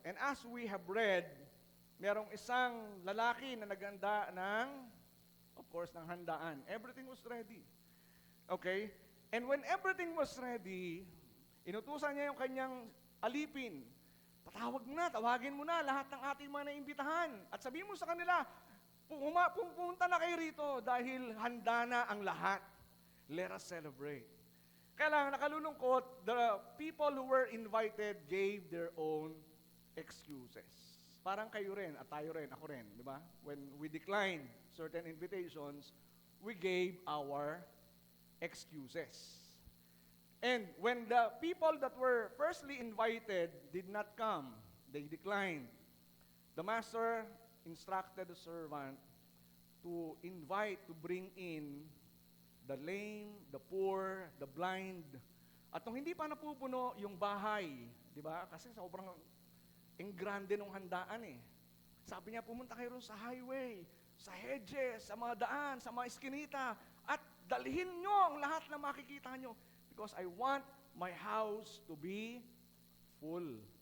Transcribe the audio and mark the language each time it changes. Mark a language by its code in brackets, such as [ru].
[en] And as we have read, [tl] merong isang lalaki na naghanda ng, [en] of course, ng handaan. Everything was ready. Okay? And when everything was ready, [tl] inutusan niya yung kanyang alipin Tawagin mo na lahat ng ating mga naimbitahan. At sabihin mo sa kanila, pumunta na kayo rito dahil handa na ang lahat. [en] Let us celebrate. [tl] Kaya lang, nakalulungkot, [en] the people who were invited gave their own excuses. [tl] Parang kayo rin, at tayo rin, ako rin, di ba? [en] When we declined certain invitations, we gave our excuses. And when the people that were firstly invited did not come, they declined, the master instructed the servant to invite, to bring in the lame, the poor, the blind. [tl] At nung hindi pa napupuno yung bahay, di ba? Kasi sobrang grande nung handaan eh. Sabi niya, pumunta kayo ron sa highway, sa hedges, sa mga daan, sa mga eskinita, at dalhin nyo ang lahat na makikita nyo. [en] Because I want my house to be full.